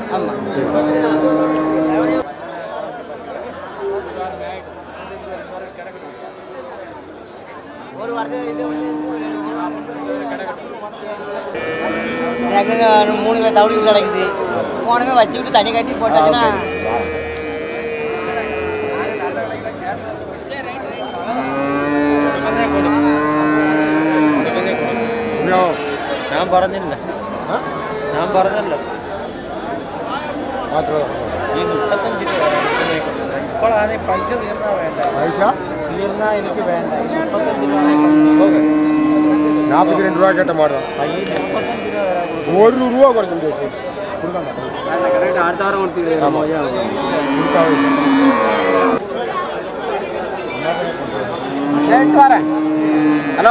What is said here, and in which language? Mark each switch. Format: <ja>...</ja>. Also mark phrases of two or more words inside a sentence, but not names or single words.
<ta>ஆமாம் ஒரு வாரத்துக்கு 3 கிலோ தவிடு கிடக்குது போனமே வச்சு விட்டு தண்ணி கட்டி போட்டாச்சுன்னா</ta> <ml>ഞാൻ പറഞ്ഞില്ല ഈ 35 ഇപ്പോഴാണ് പൈസ തീർന്നാ വേണ്ട തീർന്നാ എനിക്ക് വേണ്ട</ml> <ta>42 ரூபா கேட்ட மாட்டோம் 1 ரூபா குறைஞ்சு அடுத்த வாரம் வரேன் ஹலோ</ta>